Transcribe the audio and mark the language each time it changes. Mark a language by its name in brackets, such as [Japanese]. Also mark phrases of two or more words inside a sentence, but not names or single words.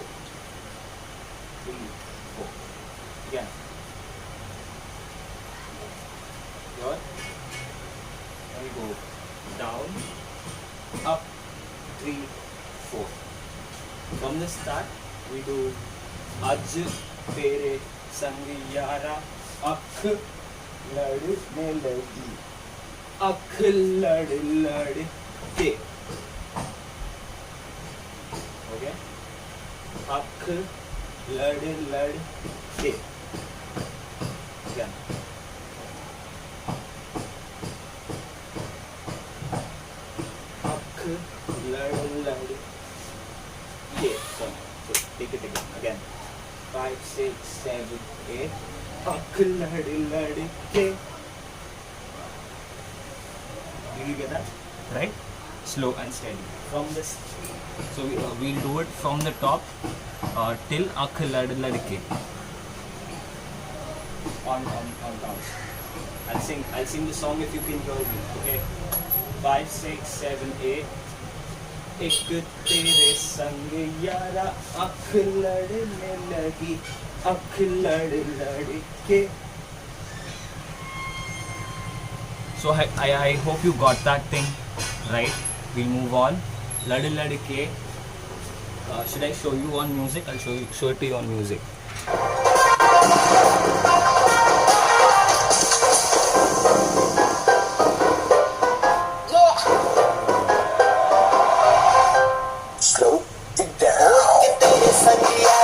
[English] 3, 4. Again. Good. Then we go down, up, 3, 4. From the start, we do [Hindi] आज तेरे संग यारा आँख लड़ने लगी. आँख लड़ लड़ के. Okay. आँख लड़ लड़ के. Again. आँख लड़ लड़ के. [English] So take it again. 5, 6, 7, 8. [Hindi] आँख लड़ लड़ के. [English] Did you get that? Right? Slow and steady. From this, so we'll do it from the top till [Hindi] आँख लड़ लड़के. [English] On down. I'll sing the song if you can hear me. Okay. 5, 6, 7, 8. [Hindi] एक तेरे संग यारा आँख लड़ने लगी आँख लड़ लड़ के. [English] So I hope you got that thing right. We'll move on. [Hindi] लड़ लड़के. [English] Should I show you on music? I'll show it to you on music. Slow it down.